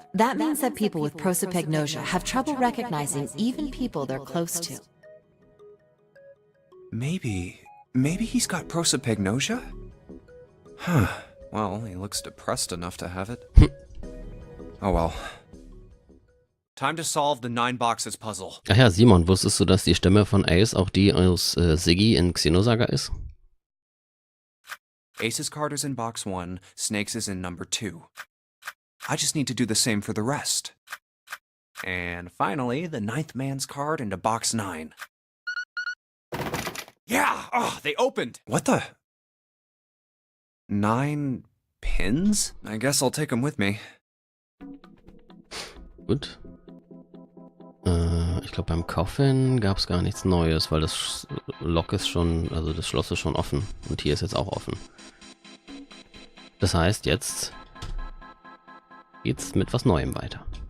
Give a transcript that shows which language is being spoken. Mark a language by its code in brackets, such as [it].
[en] That means that people with prosopagnosia have trouble recognizing even people they're close to. Maybe he's got prosopagnosia? Huh. Well, he looks depressed enough to have it. Oh well. Time to solve the 9 boxes puzzle. [de] Ach ja, Simon, wusstest du, dass die Stimme von Ace auch die aus Siggy in Xenosaga ist? [en] Ace's card is in box 1, Snake's is in number 2. I just need to do the same for the rest. And finally, the 9th man's card into box 9. Yeah! Oh, they opened! What the? 9 pins? I guess I'll take them with me. [de] Gut. Ich glaube, beim Coffin gab es gar nichts Neues, weil das Lock ist schon, also das Schloss ist schon offen. Und hier ist jetzt auch offen. Das heißt, jetzt geht's mit was Neuem weiter.